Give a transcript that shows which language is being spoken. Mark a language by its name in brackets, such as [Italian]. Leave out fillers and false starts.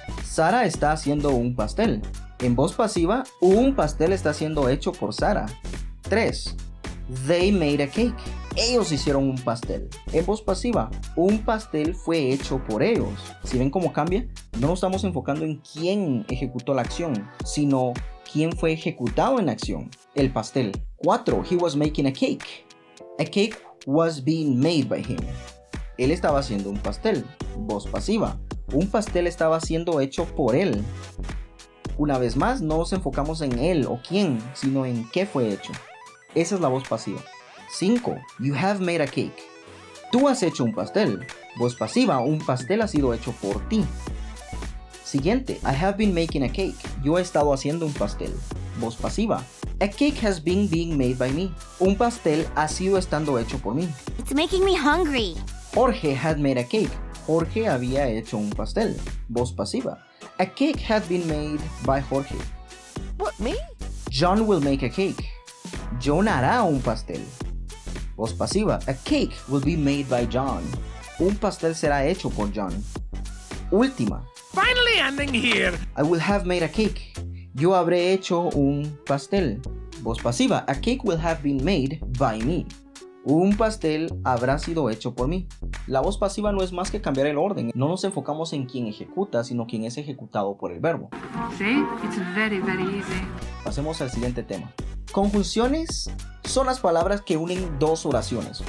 [Spanish] Sara está haciendo un pastel. En voz pasiva, un pastel está siendo hecho por Sara. 3. [English] They made a cake. [Spanish] Ellos hicieron un pastel. En voz pasiva, un pastel fue hecho por ellos. Si ven cómo cambia, no nos estamos enfocando en quién ejecutó la acción, sino quién fue ejecutado en la acción. El pastel. 4. [English] He was making a cake. A cake was being made by him. [Spanish] Él estaba haciendo un pastel. Voz pasiva. Un pastel estaba siendo hecho por él. Una vez más, no nos enfocamos en él o quién, sino en qué fue hecho. Esa es la voz pasiva. 5. [English] You have made a cake. [Spanish] Tú has hecho un pastel. Voz pasiva, un pastel ha sido hecho por ti. Siguiente. [English] I have been making a cake. [Spanish] Yo he estado haciendo un pastel. Voz pasiva. [English] A cake has been being made by me. [Spanish] Un pastel ha sido estando hecho por mí. [English] It's making me hungry. Jorge had made a cake. [Spanish] Jorge había hecho un pastel. Voz pasiva. [English] A cake had been made by Jorge. What, me? John will make a cake. [Spanish] John hará un pastel. Voz pasiva. [English] A cake will be made by John. [Spanish] Un pastel será hecho por John. Última. [English] Finally ending here. I will have made a cake. [Spanish] Yo habré hecho un pastel. Voz pasiva. [English] A cake will have been made by me. [Spanish] Un pastel habrá sido hecho por mí. La voz pasiva no es más que cambiar el orden. No nos enfocamos en quién ejecuta, sino quien es ejecutado por el verbo. [English] See? It's very, very easy. [Spanish] Pasemos al siguiente tema. Conjunciones son las palabras que unen dos oraciones.